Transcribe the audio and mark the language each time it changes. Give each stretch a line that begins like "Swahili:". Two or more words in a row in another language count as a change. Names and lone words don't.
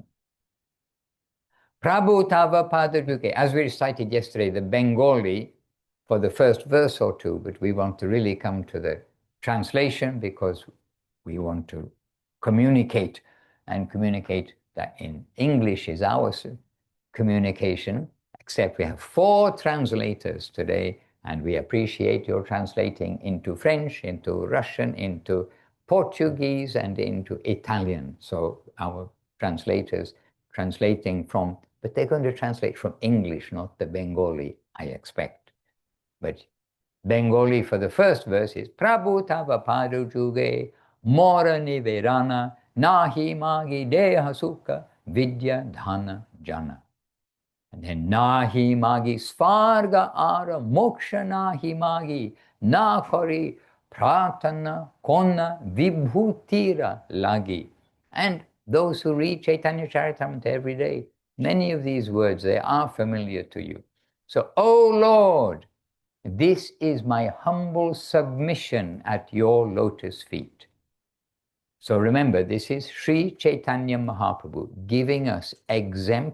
Bangla: প্রভু তব পদযুগে,
English: as we recited yesterday, the Bengali for the first verse or 2, but we want to really come to the translation because we want to communicate, and communicate that in English is our communication, except we have 4 translators today, and we appreciate your translating into French, into Russian, into Portuguese, and into Italian. So our translators translating from, but they're going to translate from English, not the Bengali, I expect. But Bengali for the first verse is
Bangla: প্রভু তব পদ যুগে মোর নিবেদন নাহি মাগি দেহ সুখ বিদ্যা ধন জন.
English: And then
Bangla: নাহি মাগি স্বর্গ আর মোক্ষ নাহি মাগি না করি প্রার্থনা কোন বিভূতির লাগি.
English: And those who read Chaitanya Charitamrita every day, many of these words, they are familiar to you. So, O Lord, this is my humble submission at your lotus feet. So remember, this is Sri Chaitanya Mahaprabhu giving us exemplary prayer.